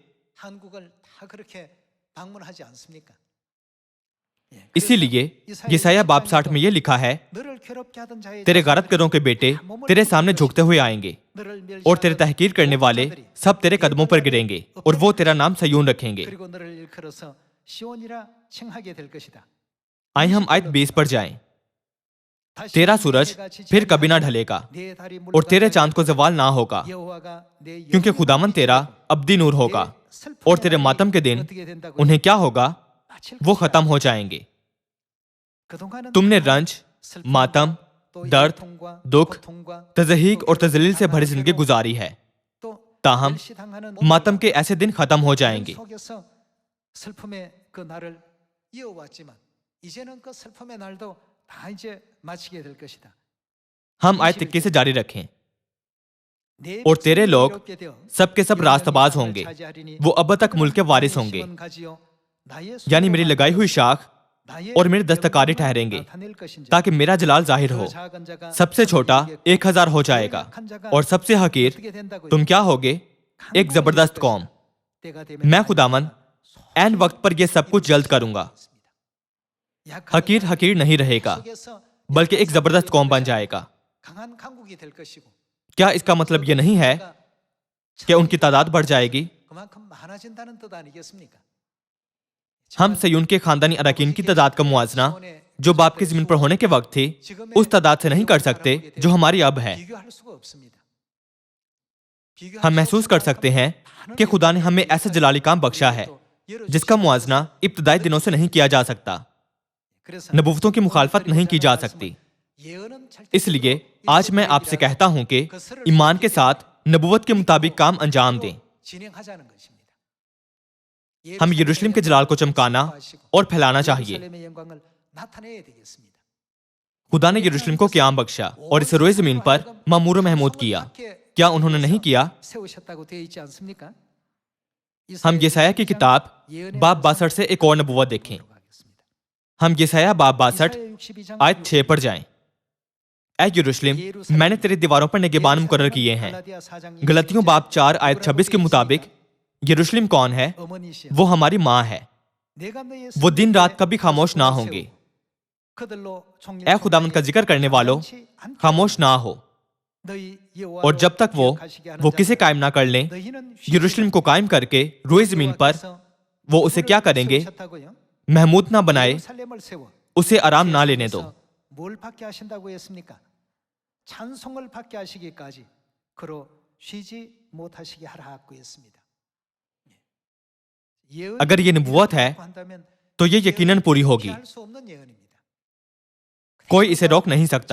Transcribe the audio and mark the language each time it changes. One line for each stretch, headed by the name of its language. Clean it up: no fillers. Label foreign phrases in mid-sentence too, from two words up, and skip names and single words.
Urdu: اسی لیے یسعیاہ باب 60 میں یہ لکھا ہے، تیرے غارتگروں کے بیٹے تیرے سامنے جھکتے ہوئے آئیں گے اور تیرے تحقیر کرنے والے سب تیرے قدموں پر گریں گے اور وہ تیرا نام صیون رکھیں گے.
Korean: 그리고 너를 일컬어서 시온이라稱하게 될 것이다.
Urdu: آئیے ہم آیت 20 پر جائیں.
Korean: 다시
Urdu: تیرا سورج
Korean: 내가 지지
Urdu: پھر کبھی نہ
Korean: 않는
Urdu: ढलेगा
Korean: 내 달이
Urdu: اور تیرے
Korean: 물러가지
Urdu: چاند کو زوال نہ ہوگا,
Korean: 여호와가 내
Urdu: क्योंकि
Korean: 영혼을
Urdu: خداوند تیرا ابدی نور ہوگا۔ اور تیرے ماتم کے دن انہیں کیا ہوگا? وہ ختم ہو جائیں گے. تم نے رنج، ماتم، درد، دکھ، تضحیک اور تذلیل سے بھری زندگی گزاری ہے، تاہم ماتم کے ایسے دن ختم ہو جائیں گے.
Korean: 슬픔의 그 날을 이어왔지만 이제는 그 슬픔의 날도 다 이제 마치게 될 것이다.
Urdu: ہم آیت 21 سے جاری رکھیں. اور تیرے لوگ سب کے سب راستباز ہوں گے، وہ اب تک ملک کے وارث ہوں گے، یعنی میری لگائی ہوئی شاخ اور میرے دستکاری ٹھہریں گے، تاکہ میرا جلال ظاہر ہو. سب سے چھوٹا 1000 ہو جائے گا اور سب سے حقیر تم کیا ہوگے? ایک زبردست قوم. میں خداوند عین وقت پر یہ سب کچھ جلد کروں گا. حقیر حقیر نہیں رہے گا، بلکہ ایک زبردست قوم بن جائے گا.
Korean: 강한 강국이 될 것이고
Urdu: کیا اس کا مطلب یہ نہیں ہے کہ ان کی تعداد بڑھ جائے گی?
Korean: 그만큼 많아진다는 뜻 아니겠습니까?
Urdu: ہم صیون کے خاندانی ارکان کی تعداد کا معاوضہ جو باپ کی زمین پر ہونے کے وقت تھی، اس تعداد سے نہیں کر سکتے جو ہماری اب ہے.
Korean: 비교할 수가 없습니다.
Urdu: ہم محسوس کر سکتے ہیں کہ خدا نے ہمیں ایسا جلالی کام بخشا ہے جس کا معاوضہ ابتدائی دنوں سے نہیں کیا جا سکتا. نبوتوں کی مخالفت نہیں کی جا سکتی۔ اس لیے آج میں آپ سے کہتا ہوں کہ ایمان کے ساتھ نبوت کے مطابق کام انجام دیں.
Korean: 진행하자는 것입니다.
Urdu: ہم یروشلم کے جلال کو چمکانا اور پھیلانا چاہیے.
Korean: 예루살렘의 영광을 나타내야 되겠습니다.
Urdu: خدا نے یروشلم کو قیام بخشا اور اس روئے زمین پر معمور محمود کیا. کیا انہوں نے نہیں کیا?
Korean: 세우셨다고 되어 있지 않습니까?
Urdu: ہم یسعیاہ کی کتاب باب 62 سے ایک اور نبوت دیکھیں. ہم یسعیاہ باب 62 آیت 6 پر جائیں. اے یروشلم، میں نے تیری دیواروں پر نگہبان مقرر کیے ہیں. گلتیوں باب 4 آیت 26 کے مطابق یروشلم کون ہے? وہ ہماری ماں ہے. وہ دن رات کبھی خاموش نہ ہوں گے۔ اے خداوند کا ذکر کرنے والوں، خاموش نہ ہو. اور جب تک وہ کسے قائم نہ کر لیں، یروشلم کو قائم کر کے روئے زمین پر وہ اسے کیا کریں گے? محمود نہ بنائے، اسے آرام نہ لینے دو.
Korean: 뭘 받게 하신다고 했습니까? 찬송을 받게 하시기까지 그로 쉬지 못하시게 하라고 했습니다.
Urdu: اگر یہ نبوت ہے تو یہ یقیناً پوری ہوگی.
Korean: 피할 수 없는 예언입니다.
Urdu: کوئی اسے روک نہیں سکتا.